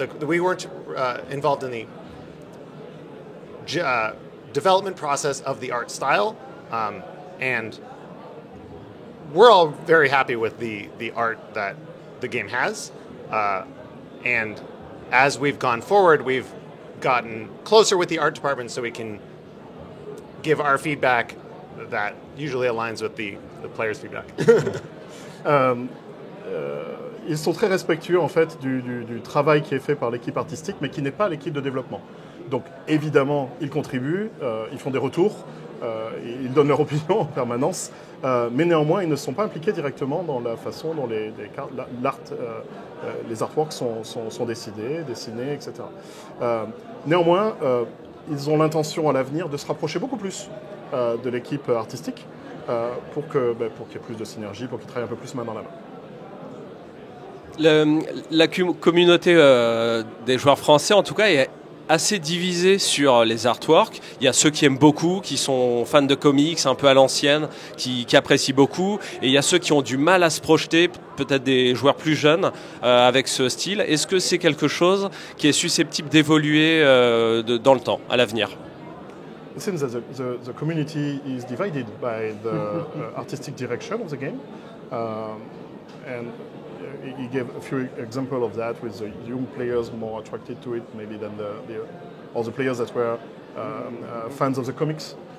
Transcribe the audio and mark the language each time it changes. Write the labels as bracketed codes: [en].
[en] We weren't involved in the development process of the art style, and we're all very happy with the art that the game has, and as we've gone forward, we've gotten closer with the art department so we can give our feedback that usually aligns with the players' feedback. [fr] ils sont très respectueux en fait du travail qui est fait par l'équipe artistique, mais qui n'est pas l'équipe de développement. Donc évidemment, ils contribuent, ils font des retours, ils donnent leur opinion en permanence, mais néanmoins, ils ne sont pas impliqués directement dans la façon dont les artworks sont dessinés, etc. Néanmoins, ils ont l'intention à l'avenir de se rapprocher beaucoup plus de l'équipe artistique pour qu'il y ait plus de synergie, pour qu'ils travaillent un peu plus main dans la main. La communauté des joueurs français, en tout cas, est assez divisée sur les artworks. Il y a ceux qui aiment beaucoup, qui sont fans de comics, un peu à l'ancienne, qui apprécient beaucoup. Et il y a ceux qui ont du mal à se projeter, peut-être des joueurs plus jeunes, avec ce style. Est-ce que c'est quelque chose qui est susceptible d'évoluer dans le temps, à l'avenir ? [en] It seems that the community is divided by the artistic direction of the game. And he gave a few examples of that with the young players more attracted to it maybe than the players that were fans of the comics.